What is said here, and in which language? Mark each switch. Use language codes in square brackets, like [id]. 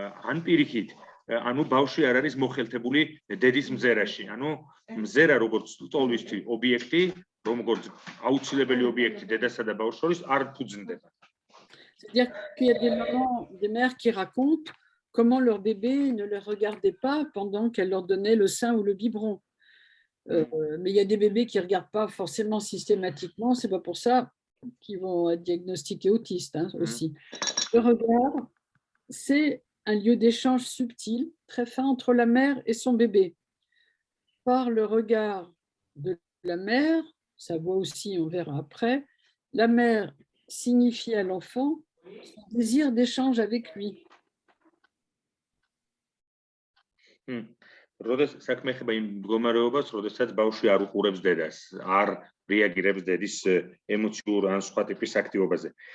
[ka] ან პირიქით, ანუ ბავშვი არ არის მოხელთებული დედის მზერაში. ანუ მზერა როგორც ტოლვისთვის ობიექტი, როგორც აუცილებელი ობიექტი დედასა და ბავშვს შორის არ ფუძნდება. [fr] C'est-à-dire qu'il y a des mamans, des mères qui racontent comment leur bébé ne les regardait pas pendant qu'elle leur donnait le sein ou le biberon. Mais il y a des bébés qui ne regardent pas forcément systématiquement, c'est pas pour ça qu'ils vont être diagnostiqués autistes aussi. Le regard, c'est un lieu d'échange subtil, très fin entre la mère et son bébé. Par le regard de la mère, ça voit aussi, on verra après, la mère signifie à l'enfant son désir d'échange avec lui. [ka] როდესაც საქმე ეხება იმ მდგომარეობას, როდესაც ბავშვი არ უყურებს დედას, არ რეაგირებს დედის ემოციურ ან სხვა ტიპის აქტივობაზე.